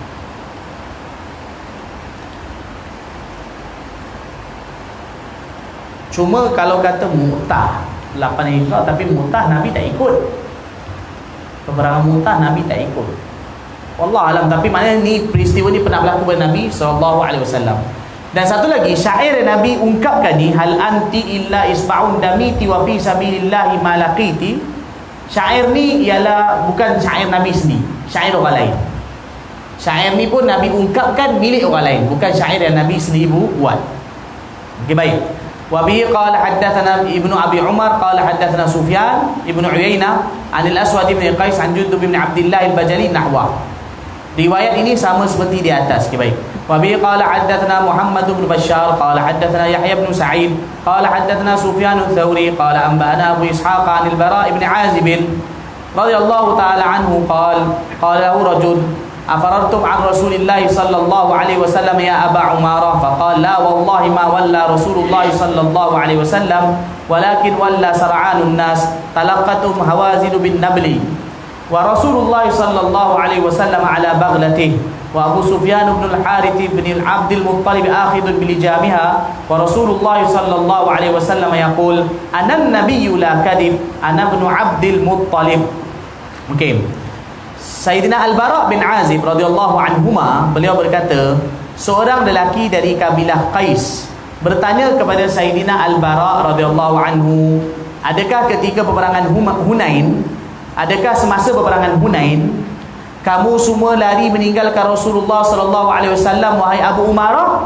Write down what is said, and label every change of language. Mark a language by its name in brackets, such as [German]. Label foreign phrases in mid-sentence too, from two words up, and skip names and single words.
[Malay] Cuma kalau kata Mu'tah 8 Hijrah, tapi Mu'tah Nabi tak ikut. Peperangan Mu'tah Nabi tak ikut. [Arabic] والله أعلم, [Malay] tapi maknanya ni peristiwa ni pernah berlaku pada Nabi SAW. Dan satu lagi syair yang Nabi ungkapkan ni, [Arabic] هل أنت إلا إصبع دميت وفي سبيل الله ما لقيت. [Malay] Syair ni ialah bukan syair Nabi sendiri, syair orang lain. Syair ni pun Nabi ungkapkan milik orang lain, bukan syair yang Nabi sendiri buat. Okey, baik. [Arabic] وبه قال حدثنا ابن أبي عمر قال حدثنا سفيان ابن عيينة عن الأسود بن قيس عن جندب بن عبد الله البجلي نحوه. [Malay] Riwayat ini sama seperti di atas. Okay, baik. [Arabic] وبه قال حدثنا محمد بن بشار قال حدثنا يحيى بن سعيد قال حدثنا سفيان الثوري قال أنبأنا أبو إسحاق عن البراء بن عازب رضي الله تعالى عنه قال له رجل أفررتم عن رسول الله صلى الله عليه وسلم يا أبا عمارة فقال لا والله ما ولى رسول الله صلى الله عليه وسلم ولكن ولى سرعان الناس تلقتهم هوازن بالنبل ورسول الله صلى الله عليه وسلم على بغلته وأبو سفيان بن الحارث بن عبد المطلب آخذ بلجامها ورسول الله صلى الله عليه وسلم يقول أنا النبي لا كذب أنا ابن عبد المطلب. [Malay] Okey. Sayyidina Al-Bara' bin Azib [Arabic] رضي الله عنهما, [Malay] beliau berkata, seorang lelaki dari kabilah Qais bertanya kepada Sayyidina Al-Bara' [Arabic] رضي الله عنه, [Malay] adakah ketika peperangan Hunain, adakah semasa peperangan Hunain kamu semua lari meninggalkan Rasulullah [Arabic] صلى الله عليه وسلم [Malay] wahai Abu Umarah?